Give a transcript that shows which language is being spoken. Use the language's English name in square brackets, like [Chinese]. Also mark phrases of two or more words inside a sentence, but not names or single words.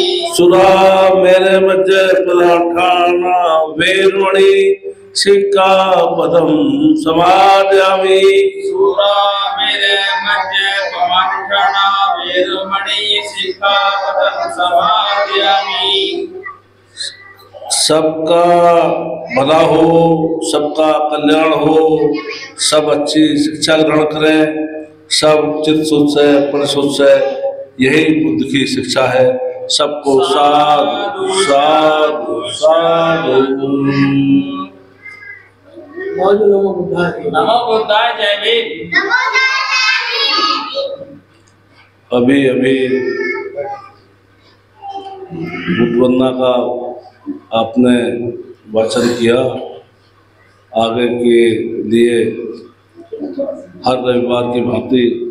[Pali] सुरा मेरे मध्य पदार्थाना वेरमणि सिक्खापदं समादयामि सूरा मेरे मध्य पमाठना वेरमणि सिक्खापदं समादयामि [Hindi] सबका भला हो, सबका कल्याण हो, सब अच्छी शिक्षा ग्रहण करें, सब चित्त शुद्ध से परिशुद्ध से, यही बुद्ध की शिक्षा है। सबको साधु साधु साधु। [Pali] नमो बुद्धाय [Hindi] जय भीम। अभी अभी बुद्ध वंदना का आपने वाचन किया। आगे के लिए हर रविवार की भांति